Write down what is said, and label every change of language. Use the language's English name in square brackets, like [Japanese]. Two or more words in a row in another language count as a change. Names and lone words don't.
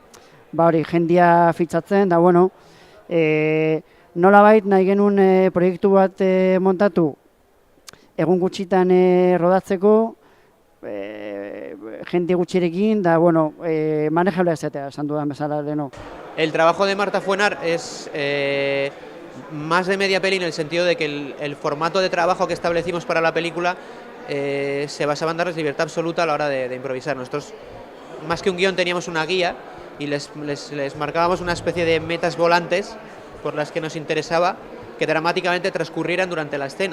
[Basque] jendia fitxatzen, da nolabait nahi genuen proiektu bat montatu egun gutxitan rodatzeko, jende gutxirekin, da manejable ezatea, esan dudan bezala leheno. [Spanish] El trabajo de Marta Fuenar es más de media peli en el sentido de que el formato de trabajo que establecimos para la película se basaba en darles libertad absoluta a la hora de improvisar. Nosotros, más que un guión, teníamos una guía y les marcábamos una especie de metas volantes por las que nos interesaba que dramáticamente transcurrieran durante la escena.